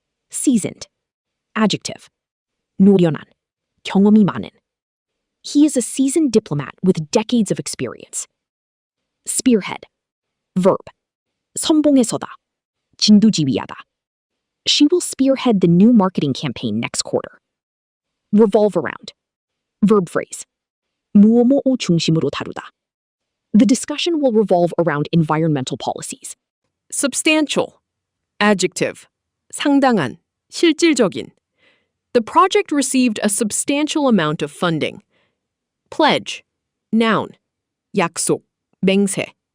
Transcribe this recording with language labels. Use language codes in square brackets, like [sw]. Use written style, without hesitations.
[en] Seasoned. Adjective. [ko] 노련한. 경험이 많은. [en] He is a seasoned diplomat with decades of experience. Spearhead. Verb. [ko] 선봉에 서다. 진두지휘하다. [en] She will spearhead the new marketing campaign next quarter. Revolve around. Verb phrase. [ko] 무엇무엇 중심으로 다루다. [en] The discussion will revolve around environmental policies. Substantial. Adjective. [ko] 상당한, 실질적인. [en] The project received a substantial amount of funding. Pledge. Noun. [ko] 약속, 맹세.